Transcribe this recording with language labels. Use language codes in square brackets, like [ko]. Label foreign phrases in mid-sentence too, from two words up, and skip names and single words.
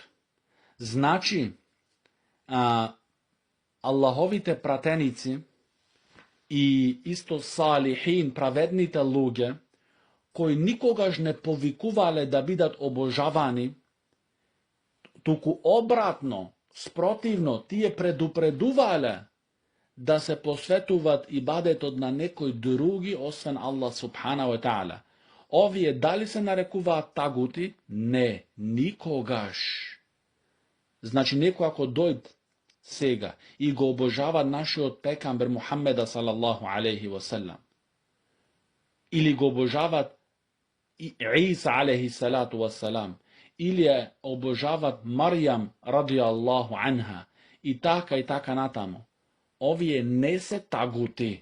[mk] Значи, Аллаховите пратеници и исто салихин, праведните луѓе, кои никогаш не повикувале да бидат обожавани, туку обратно, спротивно, тие предупредувале да се посветуват ибадетот на некој други, освен Аллах [ar] سبحانه وتعالى. [mk] Овие дали се нарекуваат тагути? Не, никогаш. Значи, некој ако дојд сега и го обожава нашиот пекамбер Мухаммеда [ar] صلى الله عليه وسلم, [mk] или го обожават Иса [ar] عليه الصلاة والسلام, [mk] или обожават Марјам [ar] رضي الله عنها, [mk] и така натаму, овие не се тагути.